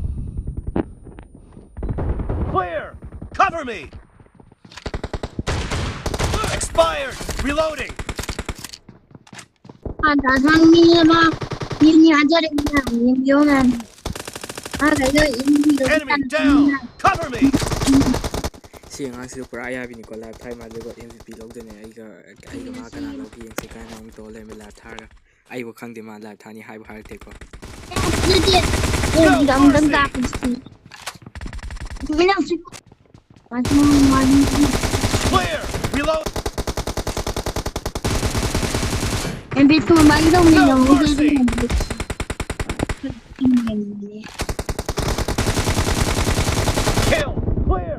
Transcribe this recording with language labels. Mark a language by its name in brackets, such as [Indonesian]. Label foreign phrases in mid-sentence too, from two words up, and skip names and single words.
[English] Clear! Cover me! Expired! Reloading! Enemy down! Cover me! [Manipuri] ꯁꯤ ꯑꯉꯥꯡꯁꯤꯁꯨ ꯄꯨꯔꯥ ꯑꯌꯥꯕꯤꯅꯤꯀꯣ ꯂꯥꯏꯐ ꯊꯥꯏ ꯃꯥꯗꯨꯒ MVP ꯂꯧꯗꯣꯏꯅꯦ ꯑꯩꯒ ꯃꯥ ꯀꯅꯥ ꯂꯧꯒꯦ ꯌꯦꯡꯁꯤ ꯀꯥꯏꯅ ꯑꯃꯨꯛ ꯇꯧꯔ ꯂꯩꯔꯝꯃꯦ ꯂꯥꯏꯐ ꯊꯥꯔꯒ ꯑꯩꯕꯨ ꯈꯪꯗꯦ ꯃꯥ ꯂꯥꯏꯐ ꯊꯥꯅꯤ ꯍꯥꯏꯕ ꯍꯥꯏꯔꯛꯇꯦꯀꯣ [English] Clear! Reload! No mercy! Kill! Clear!